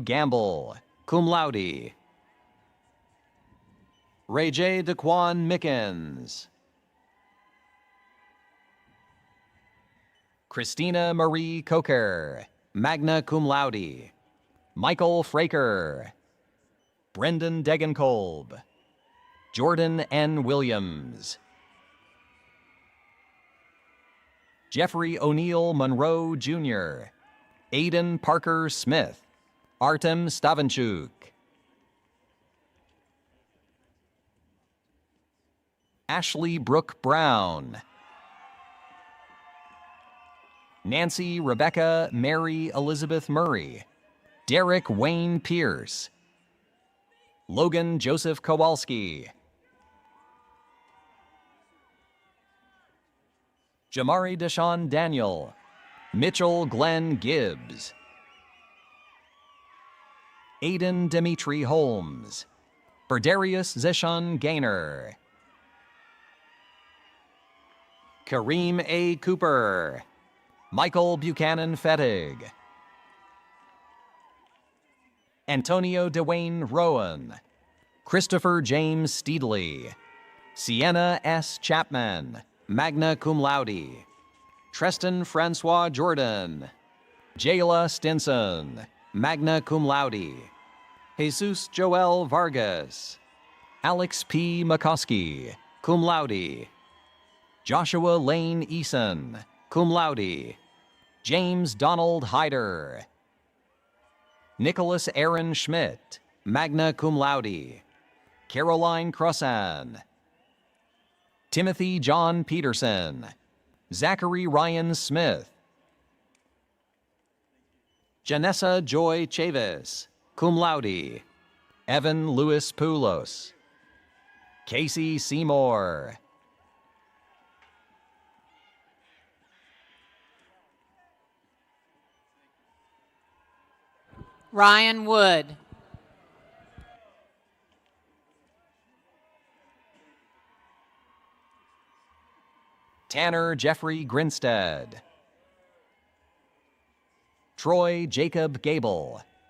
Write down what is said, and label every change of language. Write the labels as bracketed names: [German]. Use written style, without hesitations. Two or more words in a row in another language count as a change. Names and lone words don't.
[English] Gamble, [Latin] cum laude. [English] Ray J. Daquan Mickens. Christina Marie Coker, [Latin] magna cum laude. [English] Michael Fraker. Brendan Degenkolb. Jordan N. Williams. Jeffrey O'Neill Monroe, Jr. Aiden Parker Smith. Artem Stavanchuk. Ashley Brooke Brown. Nancy Rebecca Mary Elizabeth Murray. Derek Wayne Pierce. Logan Joseph Kowalski. Jamari Deshaun Daniel, Mitchell Glenn Gibbs, Aiden Dimitri Holmes, Berdarius Zeshun Gaynor, Kareem A. Cooper, Michael Buchanan Fettig, Antonio Dwayne Rowan, Christopher James Steedley, Sienna S. Chapman, [Latin] magna cum laude, [English] Treston Francois Jordan, Jayla Stinson, [Latin] magna cum laude, [English] Jesus Joel Vargas, Alex P. McCoskey, [Latin] cum laude, [English] Joshua Lane Eason, [Latin] cum laude, [English] James Donald Hyder, Nicholas Aaron Schmidt, [Latin] magna cum laude, [English] Caroline Crossan, Timothy John Peterson, Zachary Ryan Smith, Janessa Joy Chavis, [Latin] cum laude, [English] Evan Louis Poulos, Casey Seymour, Ryan Wood. Tanner Jeffrey Grinstead, Troy Jacob Gable,